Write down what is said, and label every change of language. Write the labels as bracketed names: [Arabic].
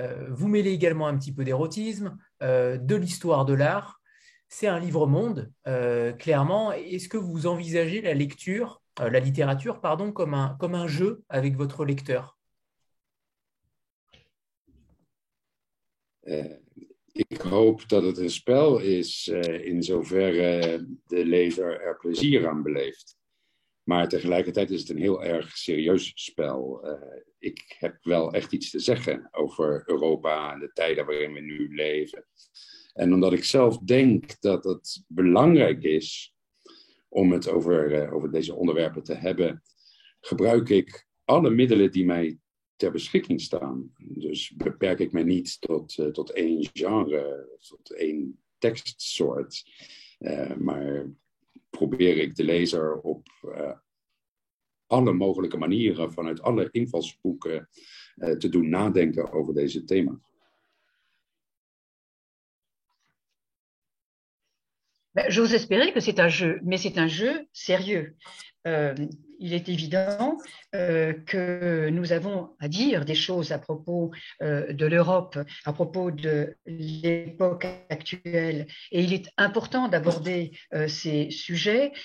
[French] Vous mêlez également un petit peu d'érotisme, de l'histoire de l'art. C'est un livre-monde, clairement. Est-ce que vous envisagez la littérature, comme un jeu avec votre lecteur? [Dutch] Ik hoop dat het een spel is in zoverre de lezer er plezier aan beleeft. Maar tegelijkertijd is het een heel erg serieus spel. Ik heb wel echt iets te zeggen over Europa en de tijden waarin we nu leven. En omdat ik zelf denk dat het belangrijk is om het over deze onderwerpen te hebben, gebruik ik alle middelen die mij ter beschikking staan. Dus beperk ik mij niet tot één genre, tot één tekstsoort. Maar probeer ik de lezer op alle mogelijke manieren, vanuit alle invalshoeken, te doen nadenken over deze thema's. [French] Ben, j'ose espérer que c'est un jeu, mais c'est un jeu sérieux. Euh, il est évident que nous avons à dire des choses à propos de l'Europe, à propos de l'époque actuelle, et il est important d'aborder ces sujets.